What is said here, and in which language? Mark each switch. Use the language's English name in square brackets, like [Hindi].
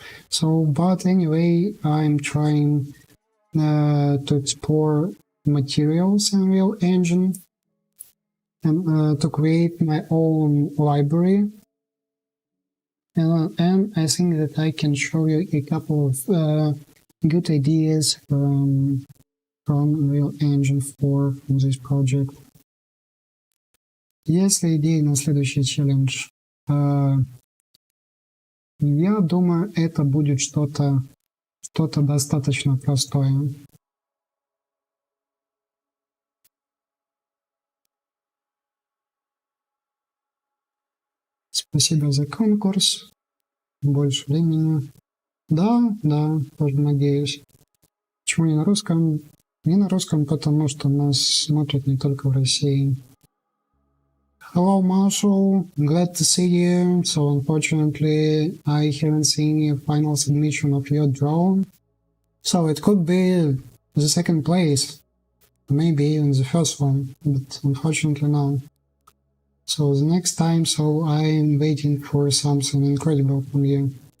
[English] So, but anyway, I'm trying to explore materials in Unreal Engine and to create my own library. And I think that I can show you a couple of good ideas from Unreal Engine 4 from this project. [Russian] Есть ли идеи на следующий челлендж? Я думаю, это будет что-то достаточно простое. Спасибо за конкурс. Больше времени. Да, тоже надеюсь. Почему не на русском? Не на русском, потому что нас смотрят не только в России. [English] Hello, Marshall. Glad to see you. So, unfortunately, I haven't seen a final submission of your drone. So, it could be the second place. Maybe even the first one. But unfortunately, no. So, the next time, I'm waiting for something incredible from you.